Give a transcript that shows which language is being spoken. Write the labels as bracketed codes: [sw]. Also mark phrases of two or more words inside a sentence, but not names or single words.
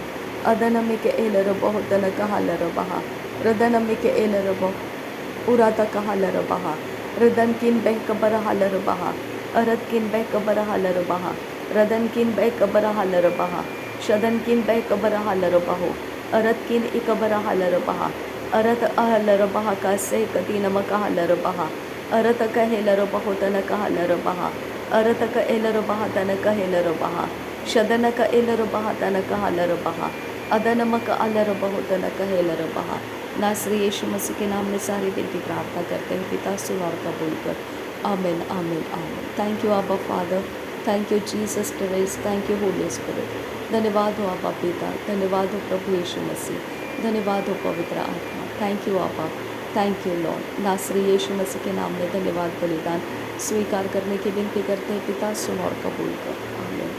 [hi] Adanamike elarabahutanaka halarabaha. Radanamike elarabahu. Urataka halarabaha. Radankin behkabara halarabaha. Aratkin behkabara halarabaha. Radankin behkabara halarabaha. Shadankin behkabara halarabahu. अरत किन इकबर हलर बहा अरत अहलर बहा का से कती नमक हलर बहा अरत कहेलर बहुतन कहलर बहा अरत क एलर बहा तन कहेलर बहा शदन क एलर बहा तन कहलर बहा अदनमक अलर बहुतन कहेलर बहा। नासरी यीशु मसीह के नाम में सारी विनती प्रार्थना करते हैं पिता सुन और कबूल कर। [en] आमीन आमीन आमीन। thank you Abba Father, thank you Jesus Christ, thank you Holy Spirit. [hi] धन्यवाद हो आबा पिता, धन्यवाद हो प्रभु यीशु मसीह, धन्यवाद हो पवित्र आत्मा। [en] thank you Abba, thank you Lord. [hi] नासरी यीशु मसीह के नाम में धन्यवाद बलिदान स्वीकार करने की विनती करते हैं पिता सुन और कबूल कर। आमीन।